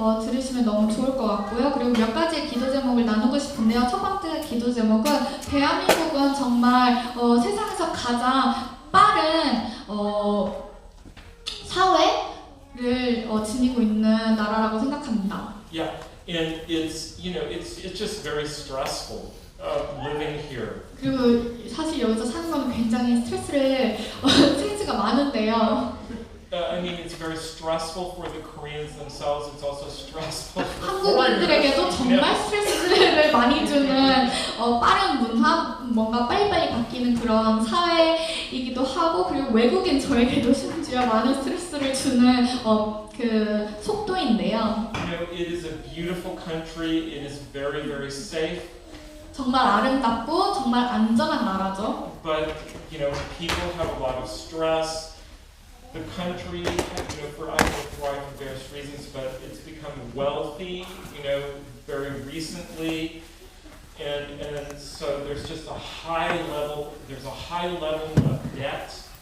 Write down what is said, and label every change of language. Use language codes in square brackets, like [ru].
[ko] 들으시면 너무 좋을 것 같고요. 그리고 몇 가지의 기도 제목을 나누고 싶은데요. 첫 번째 기도 제목은 대한민국은 정말 세상에서 가장 빠른 사회를 지니고 있는 나라라고 생각합니다. [en] Yeah, and it's just very stressful living here. [ko] 그리고 사실 여기서 사는 건 굉장히 스트레스가 많은데요. [en] I mean, it's very stressful for the Koreans themselves. It's also stressful for [ko] 한국인들에게도 정말 스트레스를 많이 주는 빠른 문화, 뭔가 빨리빨리 바뀌는 그런 사회이기도 하고, 그리고 외국인 저에게도 심지어 많은 스트레스를 주는 그 속도인데요. [en] It is a beautiful country. It is very, very safe. [ko] 정말 아름답고 정말 안전한 나라죠. [en] But people have a lot of stress. The country, for for various reasons, but it's become wealthy, very recently, and so there's just a high level. There's a high level of debt.